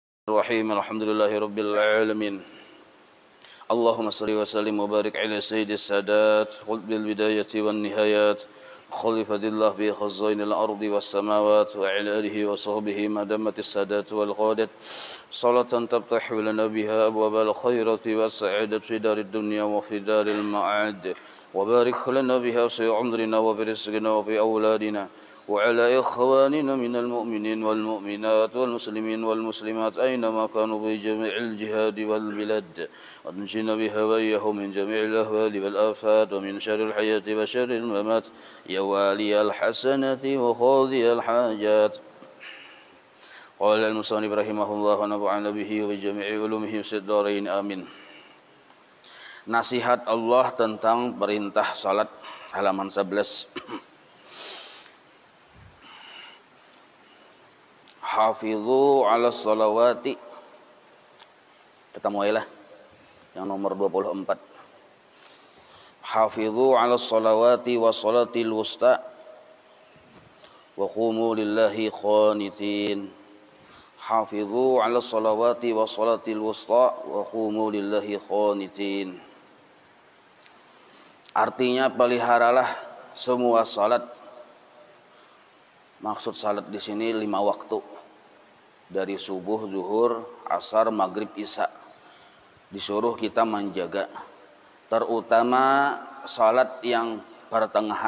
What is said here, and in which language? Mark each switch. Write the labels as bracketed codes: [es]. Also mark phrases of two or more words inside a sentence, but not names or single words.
[ar] بسم الله الرحمن الرحيم. الحمد لله رب العالمين. اللهم صل وسلم وبارك على سيد السادات قطب البداية والنهايات خليفة الله بخزائن الأرض والسماوات وعلى آله وصحبه ما دامت السادات والقادات صلاة تفتح لنا بها أبواب الخيرات والسعادة في دار الدنيا وفي دار المعاد وبارك لنا بها في عمرنا وفي رزقنا وفي أولادنا وعلى إخواننا من المؤمنين والمؤمنات والمسلمين والمسلمات أينما كانوا في جميع الجهاد والبلاد وانجنا بها وإياهم من جميع الأهوال والآفات ومن شر الحياة وشر الممات يا والي الحسنة وقاضي الحاجات. قال المصنف رحمه الله ونفعنا به وبجميع علومه في الدارين آمين. [id] Nasihat Allah tentang perintah salat, halaman 11. [ar] حافظوا على الصلوات. [id] Kita mulailah yang nomor 24. [ar] حافظوا على الصلوات والصلاة الوسطى وقوموا لله قانتين. حافظوا على الصلوات والصلاة الوسطى وقوموا لله قانتين. [id] Artinya peliharalah semua salat. Maksud salat di sini 5 waktu. Dari subuh, zuhur, asar, maghrib, isya. Disuruh kita menjaga. Terutama salat yang pertengahan.